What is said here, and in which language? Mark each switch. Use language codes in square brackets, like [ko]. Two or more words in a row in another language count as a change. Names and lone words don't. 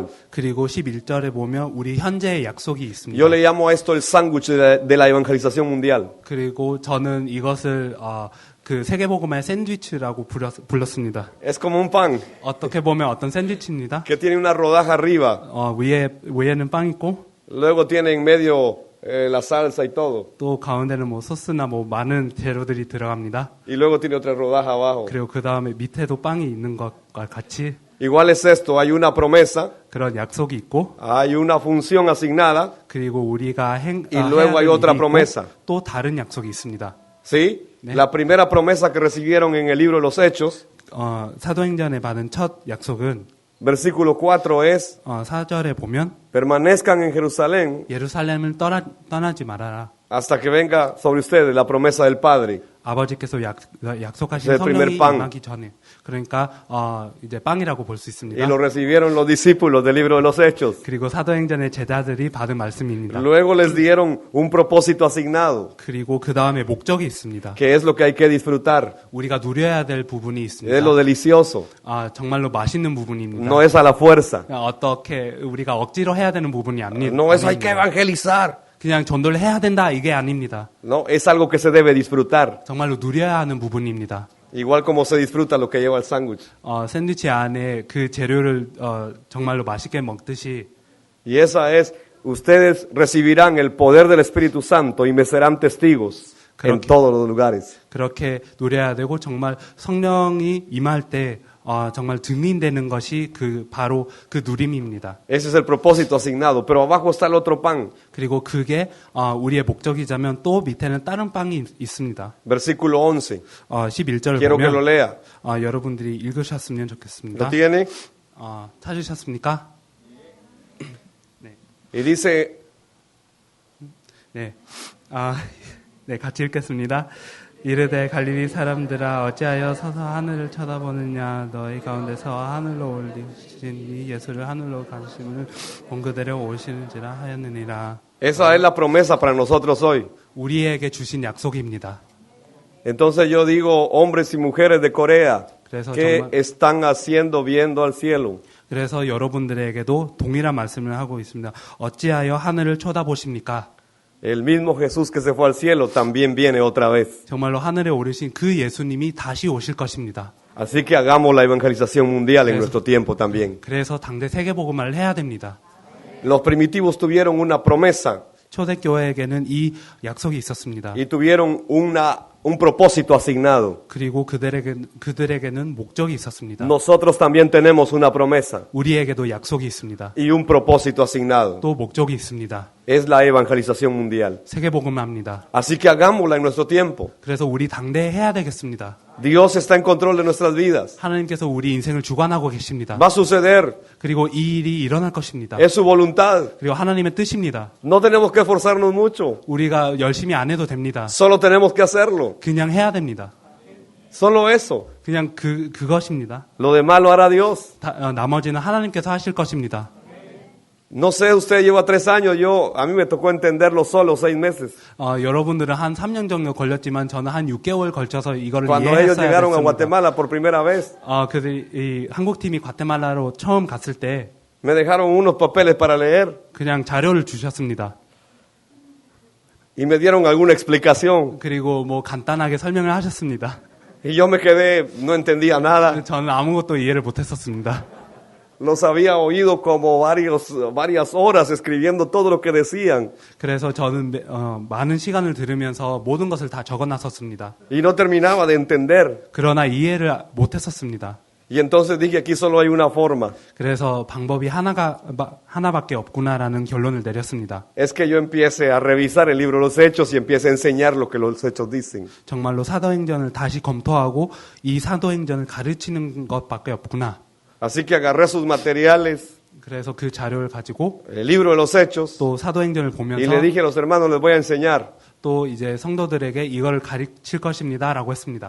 [ko] 그리고 11절에 보면 우리 현재의 약속이 있습니다. [es] Yo le llamo a esto el sándwich de la evangelización mundial. [ko] 그리고 저는 이것을 그 세계복음의 샌드위치라고 불렀습니다. [es] Es como un pan [ko] 어떻게 보면 어떤 샌드위치입니다. [es] que tiene una rodaja arriba, [ko] 위에는 빵 있고 [es] luego tiene en medio la salsa y todo, [ko] 또 가운데는 뭐 소스나 뭐 많은 재료들이 들어갑니다. [es] y luego tiene otra rodaja abajo. [ko] 그리고 그 다음에 밑에도 빵이 있는 것과 같이 [es] Igual es esto, hay una promesa, [ko] 그런 약속이 있고 [es] hay una función asignada, [ko] 그리고 우리가 [es] y luego hay otra promesa. [ko] 또 다른 약속이 있습니다. [es] ¿sí? [ko] 네. [es] La primera promesa que recibieron en el libro de los Hechos, [ko] 사도행전에 받은 첫 약속은 [es] versículo 4 es, [ko] 4절에 보면 [es] permanezcan en Jerusalén [ko] 예루살렘을 떠나지 말아라. [es] hasta que venga sobre ustedes la promesa del Padre. [ko] 아버지께서 약속하신 [es] El primer [ko] 성령이 [es] pan. [ko] 임하기 전에 그러니까 이제 빵이라고 볼 수 [es] Y [ko] 있습니다. [es] lo recibieron los discípulos del libro de los Hechos. [ko] 그리고 사도행전의 제자들이 받은 말씀입니다. [es] Luego les dieron un propósito asignado, [ko] 그리고 그 다음에 목적이 있습니다. [es] que es lo que hay que disfrutar. [ko] 우리가 누려야 될 부분이 [es] Es [ko] 있습니다. [es] lo delicioso, [ko] 정말로 맛있는 부분입니다. [es] no es a la fuerza. [ko] 어떻게 우리가 억지로 해야 되는 부분이 아닙니다. [es] No es hay que evangelizar. [ko] 그냥 전도를 해야 된다 이게 아닙니다. [es] No, es algo que se debe disfrutar. [ko] 정말로 누려야 하는 부분입니다. [es] Igual como se disfruta lo que lleva el sándwich. [ko] 샌드위치 안에 그 재료를 정말로 맛있게 먹듯이 [es] Y esa es, ustedes recibirán el poder del Espíritu Santo y me serán testigos en todos los lugares. [ko] 그렇게 누려야 되고 정말 성령이 임할 때 정말 증인되는 것이 바로 그 누림입니다. [es] Ese es el propósito asignado, pero abajo está el otro pan. [ko] 그리고 그게 우리의 목적이자면 또 밑에는 다른 빵이 있습니다. [es] Versículo 11. [ko] 11절을 [es] Quiero que lo [ko] 보면 [es] lea. [ko] 여러분들이 읽으셨으면 좋겠습니다. [es] ¿Lo tiene? [ko] 찾으셨습니까? [es] Y dice, [ko] 네. 네, 같이 읽겠습니다. 이르되 갈릴리 사람들아 어찌하여 서서 하늘을 쳐다보느냐 너희 가운데서 하늘로 올리신 이 예수를 하늘로 가심을 본 그대로 오시는지라 하였느니라. [es] esa es la promesa para nosotros hoy. [ko] 우리에게 주신 약속입니다. [es] Entonces yo digo, hombres y mujeres de Corea, [ko] 그래서 [es] ¿qué [ko] 정말- [es] están haciendo viendo al cielo? [ko] 그래서 여러분들에게도 동일한 말씀을 하고 있습니다. 어찌하여 하늘을 쳐다보십니까? [es] El mismo Jesús que se fue al cielo también viene otra vez. [ko] 정말로 하늘에 오르신 그 예수님이 다시 오실 것입니다. [es] Así que hagamos la evangelización mundial en Eso. nuestro tiempo también. [ko] 그래서 당대 세계복음화를 해야 됩니다. [es] Los primitivos tuvieron una promesa [ko] 초대교회에게는 이 약속이 있었습니다. [es] y tuvieron un propósito asignado. [ko] 그리고 그들에게는 목적이 있었습니다. [es] Nosotros también tenemos una promesa [ko] 우리에게도 약속이 있습니다. [es] y un propósito asignado. [ko] 또 목적이 있습니다. [es] Es la evangelización mundial. [ko] 세계복음화입니다. [es] Así que hagámosla en nuestro tiempo. [ko] 그래서 우리 당대에 해야 되겠습니다. [es] Dios está en control de nuestras vidas. [ko] 하나님께서 우리 인생을 주관하고 계십니다. [es] Va a suceder. [ko] 그리고 이 일이 일어날 것입니다. [es] Es su voluntad. [ko] 그리고 하나님의 뜻입니다. [es] No tenemos que esforzarnos mucho. [ko] 우리가 열심히 안 해도 됩니다. [es] Solo tenemos que hacerlo. [ko] 그냥 해야 됩니다. [es] Solo eso. [ko] 그냥 그것입니다. [es] Lo demás lo hará Dios. [ko] 나머지는 하나님께서 하실 것입니다. [es] No sé, usted lleva 3 años, a mí me tocó entenderlo solo 6 meses. [ko] 여러분들은 한 3년 정도 걸렸지만 저는 한 6개월 걸쳐서 이거를 [es] Cuando ellos [ko] 이해했어야 [es] llegaron a [ko] 됐습니다. [es] Guatemala por primera vez, [ko] 이 한국팀이 과테말라로 처음 갔을 때 [es] me dejaron unos papeles para leer [ko] 그냥 자료를 주셨습니다. [es] y me dieron alguna explicación. [ko] 그리고 뭐 간단하게 설명을 하셨습니다. [es] Y yo me quedé, no entendía nada. [ko] 저는 아무것도 이해를 못했었습니다. [es] Los había oído como varias horas escribiendo todo lo que decían [ko] 그래서 저는 많은 시간을 들으면서 모든 것을 다 적어놨었습니다. [es] y no terminaba de entender. [ko] 그러나 이해를 못했었습니다. [es] Y entonces dije, aquí solo hay una forma. [ko] 그래서 방법이 하나밖에 없구나라는 결론을 내렸습니다. [es] Es que yo empiece a revisar el libro de los Hechos y empiece a enseñar lo que los Hechos dicen. [ko] 정말로 사도행전을 다시 검토하고 이 사도행전을 가르치는 것밖에 없구나. [es] Así que agarré sus materiales, [ko] 그래서 그 자료를 가지고 [es] el libro de los Hechos, [ko] 또 사도행전을 [es] y [ko] 보면서 [es] le dije a los hermanos, les voy a enseñar. [ko] 또 이제 성도들에게 이걸 가르칠 것입니다라고 했습니다.